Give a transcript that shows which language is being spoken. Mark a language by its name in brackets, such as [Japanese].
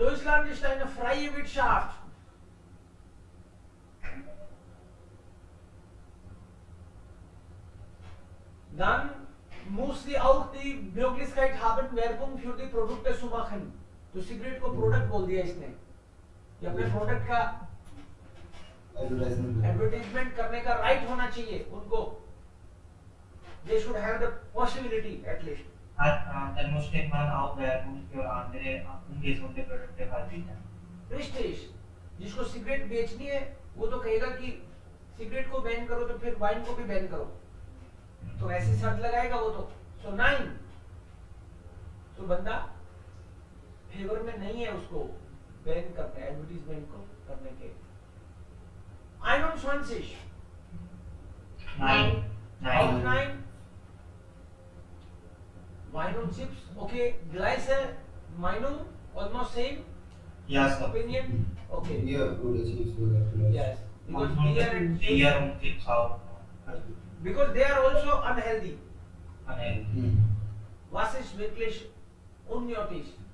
[German] Deutschland ist eine freie Wirtschaft. Dann muss sie auch die Möglichkeit haben, Werbung für die Produkte zu machen. [Hindi] तो cigarette को product बोल दिया इसने, कि अपने प्रोडक्ट का एडवर्टाइजमेंट करने का राइट होना चाहिए उनको। [English] They should have the possibility at least. [German] Dann muss man auch Werbung für andere ungesunde Produkte verbieten. Richtig. [Hindi] जिसको सिगरेट बेचनी है वो तो कहेगा कि सिगरेट को बैन करो तो फिर वाइन को भी बैन करो, तो ऐसी शर्त लगाएगा वो तो। सो 9, तो बंदा फेवर में नहीं है उसको बैन करने, एडवर्टीजमेंट को करने के। 21. 9. [German] Auf 9. Wein und Chips, okay, gleiche Meinung, [English] almost same. Yes. Opinion, okay. [German] Beer oder Chips oder vielleicht. [English] Yes, because beer and [German] Beer und Chips auch. [English] because they are also unhealthy. Unhealthy. [German] Was ist wirklich unnötig?